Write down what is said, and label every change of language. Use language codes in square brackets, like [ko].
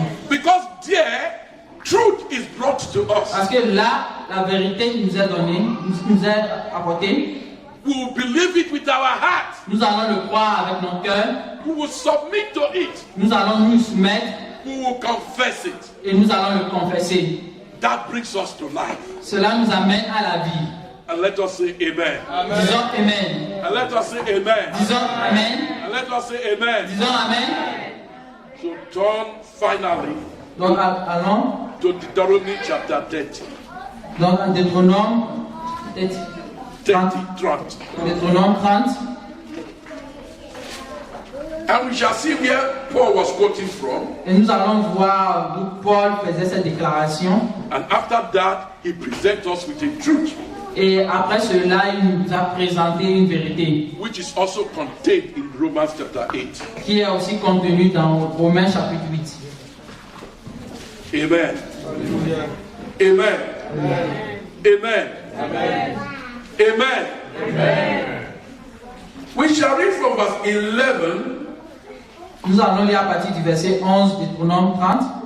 [en] Because there, truth is brought to us. [fr] Parce que là, la vérité nous est donnée, nous est apportée. [en] We will believe it with our heart. [fr] Nous allons le croire avec nos cœurs. [en] We will submit to it. [fr] Nous allons nous soumettre [en] We will confess it. [fr] et nous allons le confesser. [en] That brings us to life. [fr] Cela nous amène à la vie. [en] And let us say amen. [fr] Disons Amen. [en] And let us say amen. [fr] Disons Amen. [en] And let us say amen. [fr] Disons Amen. [en] So turn finally [fr] Donc allons [en] to Deuteronomy chapter 30. [fr] dans Deutéronome 30. Deutéronome 30. [en] And we shall see where Paul was quoting from. [fr] Et nous allons voir d'où Paul faisait cette déclaration. [en] And after that, he presents us with a truth, [fr] Et après cela, il nous a présenté une vérité [en] which is also contained in Romans chapter 8. [fr] qui est aussi contenue dans Romains chapitre 8. [en] Amen. Amen. Amen. Amen. Amen. We shall read from verse 11. [fr] Nous allons lire à partir du verset 11 de Deutéronome 30,